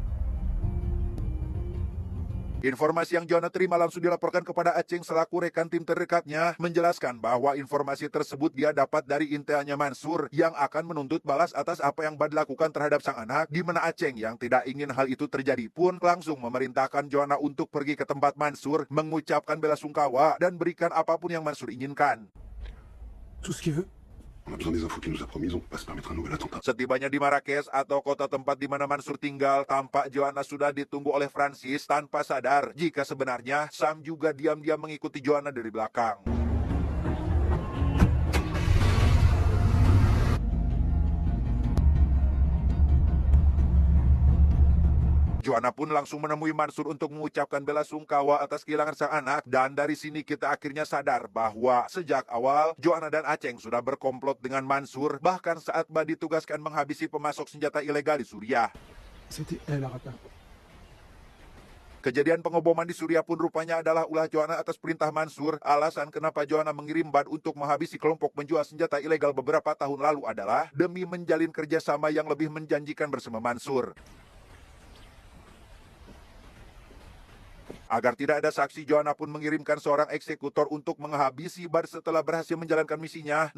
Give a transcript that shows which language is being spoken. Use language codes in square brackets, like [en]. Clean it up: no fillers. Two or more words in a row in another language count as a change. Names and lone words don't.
[id] Informasi yang Joanna terima langsung dilaporkan kepada Aceng selaku rekan tim terdekatnya, menjelaskan bahwa informasi tersebut dia dapat dari intelnya Mansur yang akan menuntut balas atas apa yang Bad lakukan terhadap sang anak, di mana Aceng yang tidak ingin hal itu terjadi pun langsung memerintahkan Joanna untuk pergi ke tempat Mansur, mengucapkan bela sungkawa dan berikan apapun yang Mansur inginkan. [fr] Tout ce qu'il veut. On a besoin des infos qu'il nous a promises, on peut pas se permettre un nouvel attentat. [id] Setibanya di Marrakesh atau kota tempat di mana Mansur tinggal, tampak Joanna sudah ditunggu oleh Francis tanpa sadar jika sebenarnya Sam juga diam-diam mengikuti Joanna dari belakang. Joanna pun langsung menemui Mansur untuk mengucapkan bela sungkawa atas kehilangan sang anak, dan dari sini kita akhirnya sadar bahwa sejak awal Joanna dan Aceng sudah berkomplot dengan Mansur, bahkan saat Bad ditugaskan menghabisi pemasok senjata ilegal di Suriah. [fr] C'était elle, Arata. [id] Kejadian pengeboman di Suriah pun rupanya adalah ulah Joanna atas perintah Mansur. Alasan kenapa Joanna mengirim Bad untuk menghabisi kelompok penjual senjata ilegal beberapa tahun lalu adalah demi menjalin kerjasama yang lebih menjanjikan bersama Mansur. Agar tidak ada saksi, Joanna pun mengirimkan seorang eksekutor untuk menghabisi Bad setelah berhasil menjalankan misinya.